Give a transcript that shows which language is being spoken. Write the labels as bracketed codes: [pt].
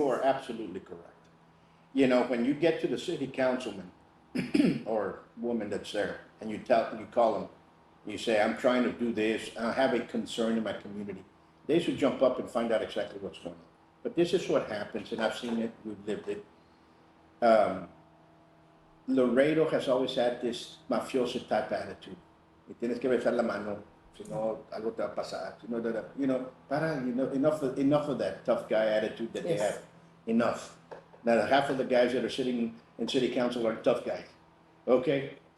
[en] You are absolutely correct. You know, when you get to the city councilman or woman that's there, and you call them, you say, I'm trying to do this, I have a concern in my community. They should jump up and find out exactly what's going on. But this is what happens, and I've seen it, we've lived it. Laredo has always had this mafioso type attitude. [es] Y tienes que besar la mano, si no, algo te va a pasar. [en] Enough of that tough guy attitude that they have. Enough. Now, half of the guys that are sitting in city council are tough guys. Okay?